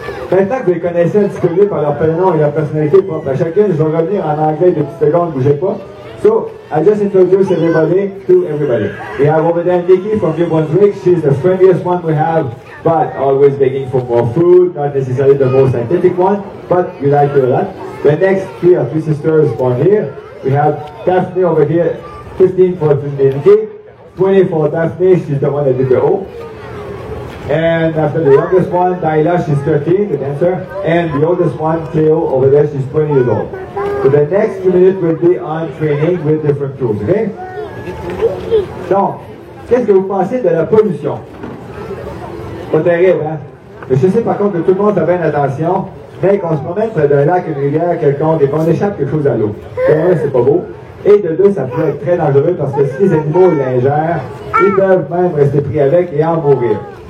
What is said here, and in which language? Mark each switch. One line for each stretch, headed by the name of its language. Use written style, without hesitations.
French: Maintenant que vous les connaissez un petit peu mieux par leur prénom et leur personnalité propre à chacun, je vais revenir en anglais de petites secondes, bougez pas.
English: So, I just introduced everybody to everybody. We have over there Nikki from New Brunswick. She's the friendliest one we have, but always begging for more food, not necessarily the most scientific one, but we like her a lot. The next three are three sisters born here. We have Daphne over here, 15 for Nikki, 20 for Daphne, she's the one that did the O. And after the youngest one, Daila, she's 13, the dancer. And the oldest one, Cleo, over there, she's 20 years old. So the next 2 minutes will be on training with different tools, okay?
French: Donc, qu'est-ce que vous pensez de la pollution? Pas terrible, hein? Mais je sais par contre que tout le monde fait bien attention, mais qu'on se promène près d'un lac, une rivière quelconque, et qu'on échappe quelque chose à l'eau. Un, c'est pas beau. Et de deux, ça peut être très dangereux parce que si les animaux l'ingèrent, ils peuvent même rester pris avec et en mourir.